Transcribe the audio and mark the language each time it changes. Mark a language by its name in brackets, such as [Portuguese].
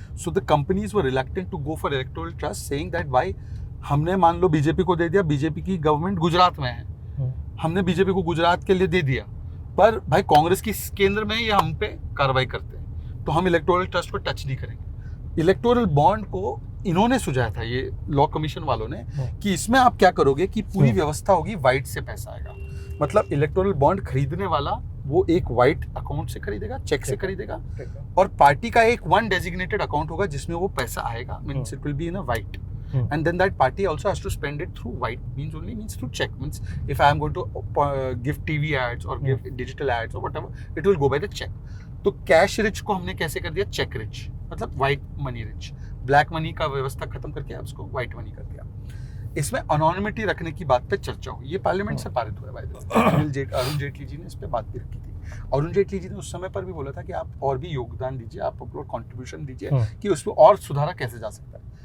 [English] so the companies were reluctant to go for electoral trust, saying that [Hindi] भाई हमने मान लो BJP को दे दिया, बीजेपी की गवर्नमेंट गुजरात में है, हमने बीजेपी को गुजरात के लिए दे दिया, पर भाई कांग्रेस की केंद्र में ये हम पे कार्रवाई करते हैं, तो हम इलेक्टोरल ट्रस्ट को टच नहीं करेंगे। इलेक्टोरल बॉन्ड को इन्होंने सुझाया था, ये लॉ कमीशन वालों ने, कि इसमें आप क्या करोगे कि पूरी व्यवस्था होगी, वाइट से पैसा आएगा। मतलब इलेक्टोरल बॉन्ड खरीदने वाला वो एक वाइट अकाउंट से खरीदेगा, चेक से खरीदेगा, और पार्टी का एक वन डेजिग्नेटेड अकाउंट होगा जिसमें वो पैसा आएगा, [English] Means it will be in a white, and then that party also has to spend it through white, means through check, means if I am going to give TV ads or give digital ads or whatever, it will go by the check. [Hindi] तो cash rich को हमने कैसे कर दिया? Check rich, मतलब white money rich. Black money का व्यवस्था खत्म करके आप उसको व्हाइट मनी कर दिया। इसमें अनोनिमिटी रखने की बात पे चर्चा हुई, ये पार्लियामेंट से पारित हुआ है। अरुण जेटली जी ने इस पे बात भी रखी थी। अरुण जेटली जी ने उस समय पर भी बोला था कि आप और भी योगदान दीजिए, आप अपना कॉन्ट्रीब्यूशन दीजिए कि उस पर और सुधारा कैसे जा सकता है।